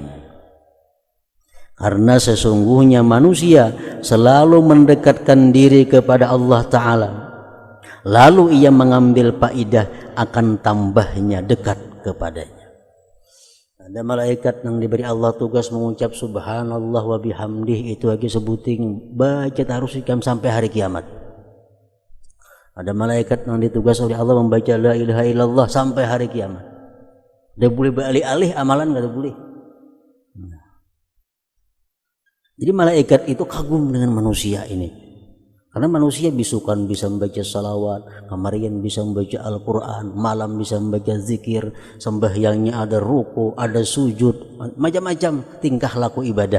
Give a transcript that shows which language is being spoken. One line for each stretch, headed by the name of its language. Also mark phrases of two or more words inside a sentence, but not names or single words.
Indonesian: Karena sesungguhnya manusia selalu mendekatkan diri kepada Allah Ta'ala, lalu ia mengambil faidah akan tambahnya dekat kepadanya. Ada malaikat yang diberi Allah tugas mengucap
Arabic: subhanallah wa bihamdih,
Banjar: itu lagi sebuting baca harus ikam sampai hari kiamat.
Indonesian: Ada malaikat yang ditugas oleh Allah membaca la ilaha illallah sampai hari kiamat. Dia boleh beralih-alih amalan, nggak boleh. Jadi malaikat itu kagum dengan manusia ini.
Banjar: Karena manusia bisukan bisa membaca salawat, kamarian bisa membaca Al-Quran, malam bisa membaca zikir, sembahyangnya ada ruku, ada sujud, macam-macam tingkah laku ibadah.